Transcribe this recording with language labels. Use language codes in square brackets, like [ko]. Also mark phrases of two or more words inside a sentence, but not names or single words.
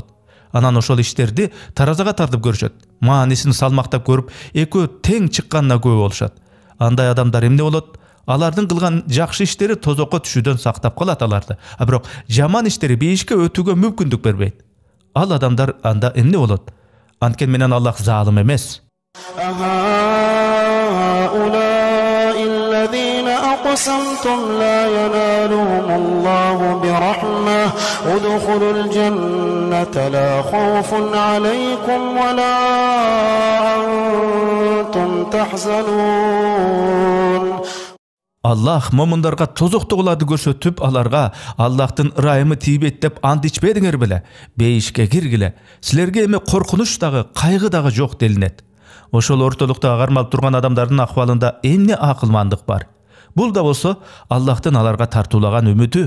[ky] Анан ошол иштерди таразага тартып көрүшөт. Маанисин салмактап көрүп, экөө тең чыкканына күбө болушат. Андай адамдар эмне болот? Алардын кылган жакшы иштери тозокко түшүүдөн сактап калат аларды. Бирок жаман иштери бейишке өтүүгө мүмкүндүк бербейт. Ал адамдар анда эмне болот? Анткени менен Аллах залым эмес. [ar] أقسمتم لا ينالهم الله برحمة ادخلوا الجنة لا خوف عليكم ولا أنتم تحزنون. [ky] Аллах момундарга тозоктугуларды көрсөтүп, аларга Аллахтын ырайымы тийбейт деп ант ичпедиңер беле? Бейишке киргиле. Силерге эми коркунуч дагы, кайгы дагы жок делинет. Ошол ортолукта кармалып турган адамдардын акыбалында эмне акылмандык бар? Бул да болсо Аллахтын аларга тартуулаган үмүтү.